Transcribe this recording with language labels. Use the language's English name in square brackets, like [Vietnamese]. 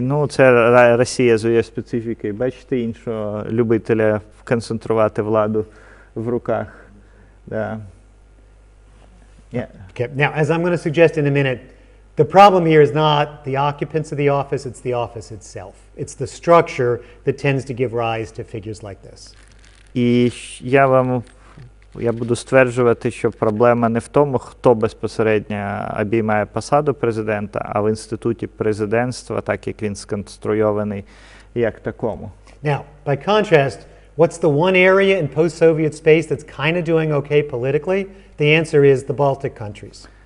[Ukrainian] Це Росія з її специфікою. Бачите іншого любителя концентрувати владу в руках. Yeah. [English] Okay, now, as I'm going to suggest in a minute, the problem here is not the occupants of the office, it's the office itself. It's the structure that tends to give rise to figures like this. [Ukrainian] І я буду стверджувати, що проблема не в тому, хто безпосередньо обіймає посаду президента, а в інституті президентства, так як він сконструйований, як такому. [English] Now, by contrast, what's the one area in post-Soviet space that's kind of doing okay politically? The answer is the Baltic countries.